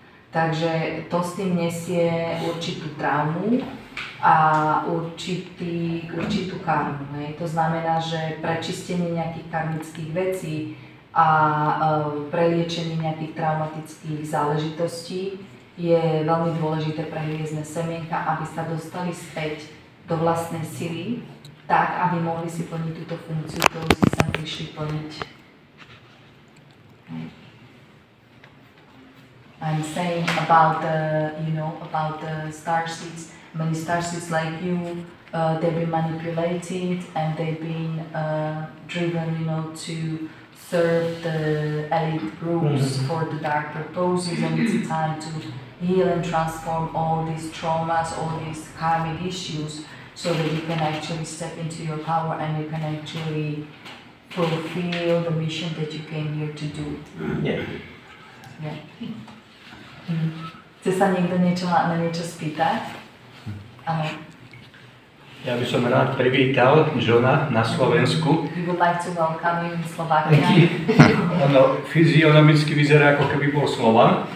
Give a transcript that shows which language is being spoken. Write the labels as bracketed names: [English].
[Slovak] Takže to s tým nesie určitú traumu a určitú karmu. To znamená, že prečistenie nejakých karmických vecí a preliečenie nejakých traumatických záležitostí je veľmi dôležité pre hviezdne semienka, aby sa dostali späť do vlastnej sily, tak, aby mohli si plniť túto funkciu, ktorú si sem prišli plniť. [English] I'm saying about the starseeds. Many starseeds like you, they've been manipulated and they've been driven, to serve the elite groups for the dark purposes, and it's time to heal and transform all these traumas, all these karmic issues, so that you can actually step into your power and you can actually fulfill the mission that you came here to do. Yeah. [Slovak] Chce sa niekto na niečo spýtať? Áno. Ja by som rád privítal Johna na Slovensku. [English] We would like to welcome you in Slovakia. [Slovak] Ono fyzionomicky vyzerá, ako keby bol Slovan.